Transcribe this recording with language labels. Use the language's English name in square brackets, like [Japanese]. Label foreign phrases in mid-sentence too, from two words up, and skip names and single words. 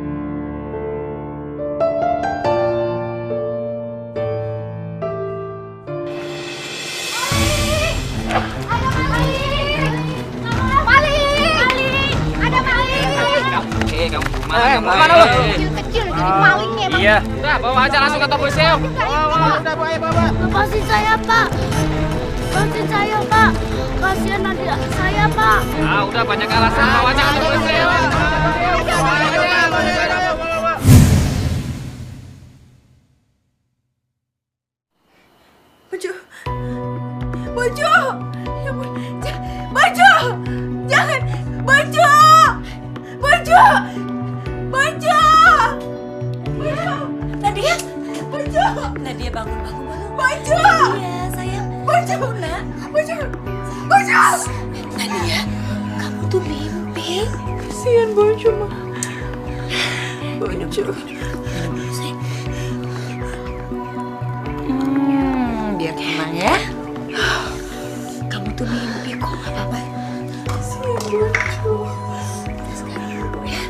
[Indonesian] Kemana lo? Kecil-kecil jadi malingnya bang. Iya. Udah, bawa aja langsung ke polisi yuk. Udah, bawa. Lepasin saya, Pak. Lepasin saya, Pak. Kasihan nanti saya, Pak. Ah, udah banyak alasan, bawa aja ke polisi yuk. Boncu! Ya ampun. Boncu! Jangan! Boncu! Boncu! Boncu! Boncu! Nadia! Boncu! Nadia bangun. Boncu! Nadia, sayang. Boncu! Nak. Boncu! Boncu! Nadia, kamu tuh mimpi. Kasian Boncu, mah. Boncu. Biar tenang ya. Kamu tuh mimpi kok, gak apa-apa. Kasian Boncu. Kita sekarang dulu ya.